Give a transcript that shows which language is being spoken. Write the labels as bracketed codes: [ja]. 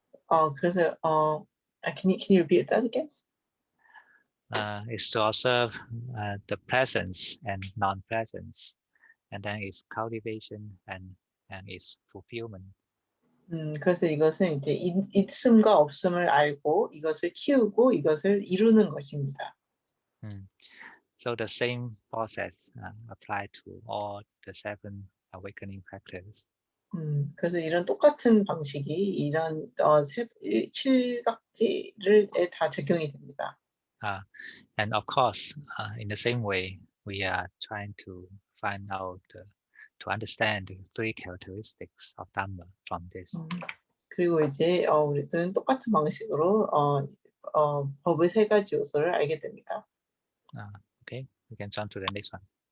[en] 그래서 can you repeat that again? Is to observe the presence and non-presence, and then its cultivation and its fulfillment. [ko] 그래서 이것은 이제 있음과 없음을 알고 이것을 키우고 이것을 이루는 것입니다. [en] So the same process apply to all the 7 awakening factors. [ko] 그래서 이런 똑같은 방식이 이런 7각지를 다 적용이 됩니다. [en] And of course, in the same way, we are trying to find out to understand the 3 characteristics of Dhamma from this. [ko] 그리고 이제 우리들은 똑같은 방식으로 법의 3가지 요소를 알게 됩니다. [en] Okay, we can jump to the next one.